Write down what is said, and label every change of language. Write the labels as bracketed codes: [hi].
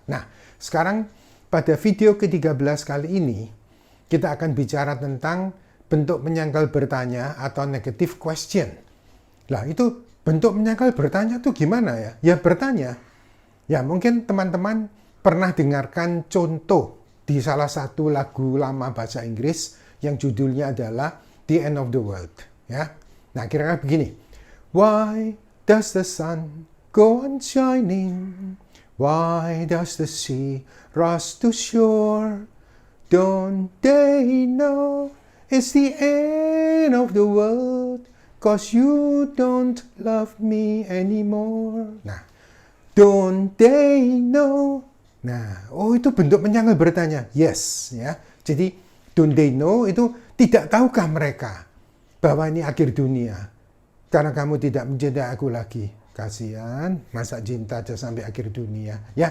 [id] Nah, sekarang pada video ke-13 kali ini kita akan bicara tentang bentuk menyangkal bertanya atau negative question. Lah, itu bentuk menyangkal bertanya tuh gimana ya? Ya bertanya. Ya mungkin teman-teman pernah dengarkan contoh di salah satu lagu lama bahasa Inggris yang judulnya adalah The End of the World. Ya, nah kira-kira begini. [en] Why does the sun go on shining? Why does the sea rush to shore? Don't they know it's the end of the world? 'Cause you don't love me anymore. Nah, don't they know? [id] Nah, itu bentuk menyangkal bertanya. Yes, ya. Jadi don't they know itu tidak tahukah mereka bahwa ini akhir dunia karena kamu tidak mencintai aku lagi. Kasihan, masa cinta aja sampai akhir dunia ya.